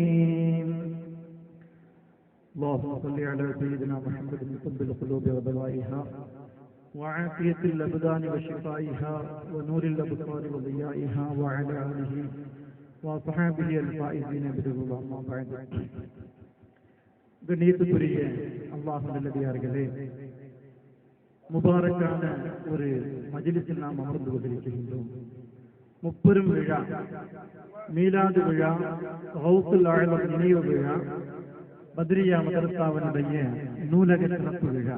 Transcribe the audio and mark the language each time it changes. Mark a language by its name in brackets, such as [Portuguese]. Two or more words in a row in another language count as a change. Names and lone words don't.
[Arabic] اللهم صل على سيدنا محمد طب القلوب ودوائها وعافية الأبدان وشفائها ونور الأبصار وضيائها وعلى آله وصحابه الفائزين برضا الله بعد. [Tamil] கண்ணியத்துக்குரிய அல்லாஹ் நல்லடியார்களே, முபாரக்கான ஒரு மஜ்லிஸில் நாம் அமர்ந்து கொண்டிருக்கின்றோம். முப்பெரும் விழா, மீலாது விழா, கௌசுல் ஆலம் நினைவு விழா, பத்ரியா மதரசாவினுடைய நூலக சிறப்பு விழா.